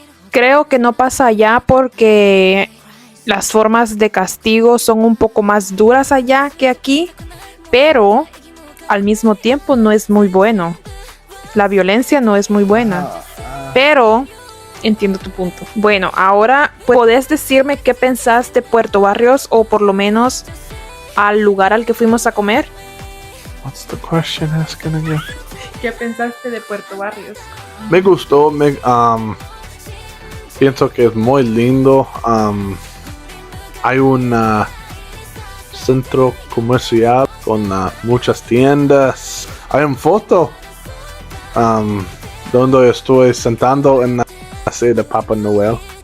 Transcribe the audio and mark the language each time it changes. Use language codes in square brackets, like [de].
[es] Creo que no pasa allá porque las formas de castigo son un poco más duras allá que aquí, pero al mismo tiempo no es muy bueno. La violencia no es muy buena, pero entiendo tu punto. Bueno, ahora ¿podés decirme qué pensás de Puerto Barrios o por lo menos al lugar al que fuimos a comer? [en] What's the question asking again? [es] ¿Qué pensaste de Puerto Barrios? Me gustó, pienso que es muy lindo. Hay un centro comercial con muchas tiendas. Hay una foto donde estoy sentando en la sede de Papá Noel.